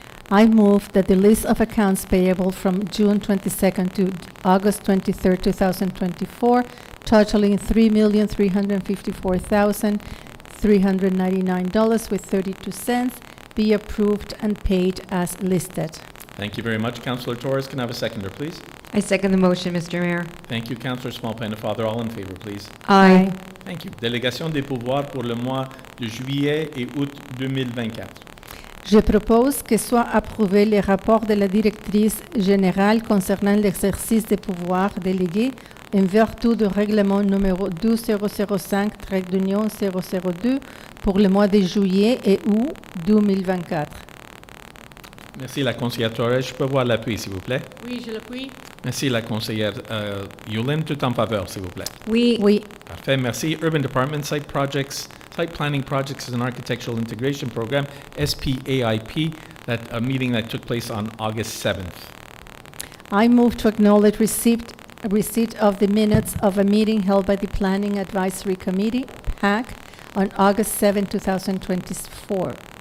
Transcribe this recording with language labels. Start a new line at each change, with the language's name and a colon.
English: I move that the list of accounts payable from June 22nd to August 23rd, 2024, totaling $3,354,399.32, be approved and paid as listed. Thank you very much, Councillor Torres. Can I have a seconder, please? I second the motion, Mr. Mayor. Thank you, Councillor Small-Pen. Father, all in favor, please. Aye. Thank you.
French: Délégation des pouvoirs pour le mois de juillet et août 2024. Je propose que soient approuvés les rapports de la directrice générale concernant l'exercice des pouvoirs délégués en vertu du règlement numéro 12005-002 pour le mois de juillet et août 2024. Merci, la conseillère Torres. Je peux voir l'appui, s'il vous plaît. Oui, je l'appuie. Merci, la conseillère Yulin. Tout en faveur, s'il vous plaît. Oui. Oui. Parfait. Merci.
English: Urban Department Site Planning Projects and Architectural Integration Program, SPAIP, a meeting that took place on August 7th. I move to acknowledge receipt of the minutes of a meeting held by the Planning Advisory Committee, PAC, on August 7, 2024.